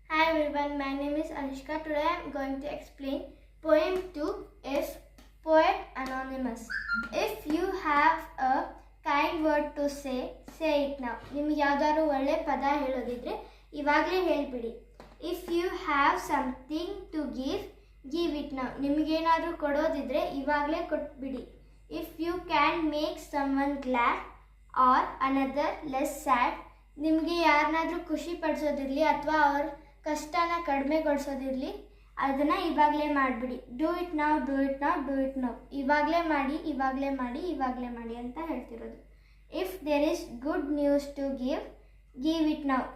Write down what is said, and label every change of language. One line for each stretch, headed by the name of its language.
English: everyone, my name is Anushka. Today I am going to explain poem 2 if Poet Anonymous. If you have a kind word to say it now.
Kannada: ನಿಮಗೆ ಯಾವ್ದಾದ್ರು ಒಳ್ಳೆ ಪದ ಹೇಳೋದಿದ್ರೆ ಇವಾಗಲೇ ಹೇಳ್ಬಿಡಿ.
English: If you have something to give it now.
Kannada: ನಿಮಗೇನಾದರೂ ಕೊಡೋದಿದ್ರೆ ಇವಾಗಲೇ ಕೊಟ್ಬಿಡಿ.
English: If you can make someone glad or another less sad.
Kannada: ನಿಮಗೆ ಯಾರನ್ನಾದರೂ ಖುಷಿ ಪಡಿಸೋದಿರಲಿ ಅಥವಾ ಅವ್ರ ಕಷ್ಟನ ಕಡಿಮೆಗೊಳಿಸೋದಿರಲಿ ಅದನ್ನು ಇವಾಗಲೇ ಮಾಡಿಬಿಡಿ.
English: Do it ನಾವು do it ನಾವು do it ನಾವು.
Kannada: ಇವಾಗಲೇ ಮಾಡಿ ಇವಾಗಲೇ ಮಾಡಿ ಇವಾಗಲೇ ಮಾಡಿ ಅಂತ ಹೇಳ್ತಿರೋದು.
English: If there is good news to give it ನಾವು.